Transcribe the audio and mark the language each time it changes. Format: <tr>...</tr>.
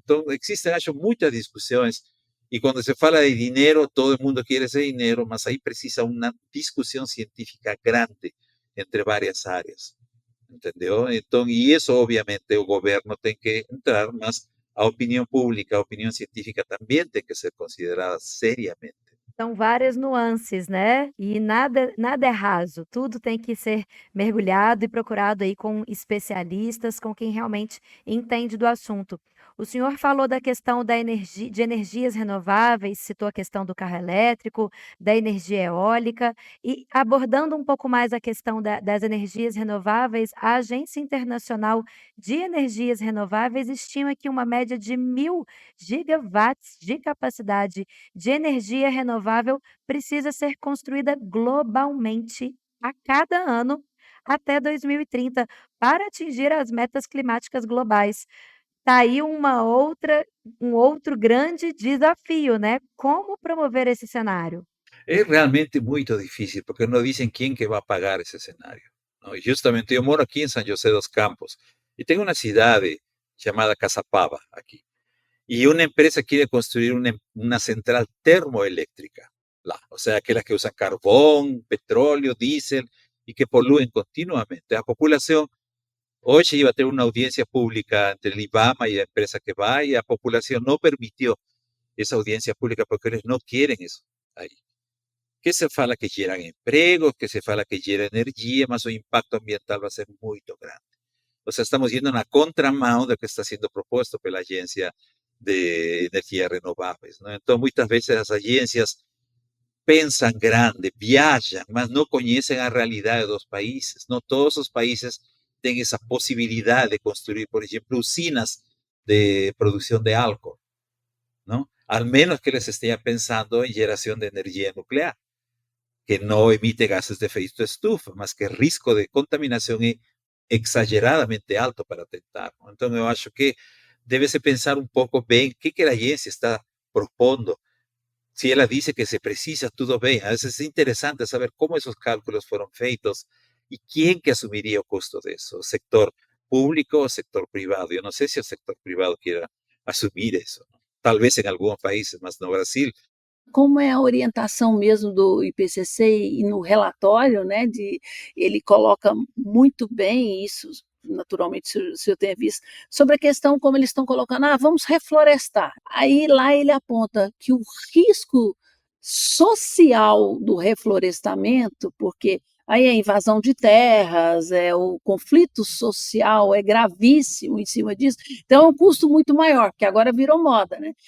<es>Entonces, existen muchas discusiones, y cuando se habla de dinero, todo el mundo quiere ese dinero, mas ahí precisa una discusión científica grande entre varias áreas, ¿entendió? Entonces, y eso obviamente el gobierno tiene que entrar más a opinión pública, a opinión científica también tiene que ser considerada seriamente.</es> <pt>São várias nuances, né, e nada é raso, tudo tem que ser mergulhado e procurado aí com especialistas, com quem realmente entende do assunto. O senhor falou da questão da de energias renováveis, citou a questão do carro elétrico, da energia eólica, e abordando um pouco mais a questão das energias renováveis, a Agência Internacional de Energias Renováveis estima que uma média de 1.000 gigawatts de capacidade de energia renovável precisa ser construída globalmente a cada ano até 2030 para atingir as metas climáticas globais. Tá aí um outro grande desafio, né, como promover esse cenário?</pt> <es>Es realmente muy difícil porque no dicen quién que va a pagar ese escenario, ¿no? Y justamente yo moro aquí en San José dos Campos y tengo una ciudad llamada Casapava aquí. Y una empresa quiere construir una central termoeléctrica, o sea, aquellas que usan carbón, petróleo, diésel y que polúen continuamente. La población hoy se iba a tener una audiencia pública entre el IBAMA y la empresa que va, y la población no permitió esa audiencia pública porque ellos no quieren eso ahí.</es> <pt>Que se fala que geran empregos, que se fala que gera energía, mas o impacto ambiental</pt> <es>va a ser muy grande. O sea, estamos yendo</es> <pt>na contramão do que está sendo proposto pela Agência de Energia Renováveis, ¿no? Então, muitas vezes as agências pensam grande, viajam, mas não conhecem a realidade dos países. Não todos os países têm essa possibilidade de construir, por exemplo, usinas de produção de álcool, ¿no?</pt> <es>Al menos que</es> <pt>eles estejam pensando em geração de energia nuclear,</pt> <es>que no emite gases de efecto estufa, mas que el riesgo de contaminación es exageradamente alto para tentar, ¿no? Entonces, yo acho que debe se pensar un poco bien qué que la agencia está propondo. Si ella dice que se precisa, todo bien. A veces es interesante saber cómo esos cálculos fueron feitos y quién que asumiría el costo de eso, sector público o sector privado. Yo no sé si el sector privado quiera asumir eso, ¿no? Tal vez en algunos países, mas no Brasil.</es> <pt>Como é a orientação mesmo do IPCC e no relatório, né, ele coloca muito bem isso, naturalmente, se o senhor tenha visto, sobre a questão como eles estão colocando: "Ah, vamos reflorestar". Aí lá ele aponta que o risco social do reflorestamento, porque aí é invasão de terras, o conflito social é gravíssimo em cima disso, então é um custo muito maior, porque agora virou moda, né.</pt>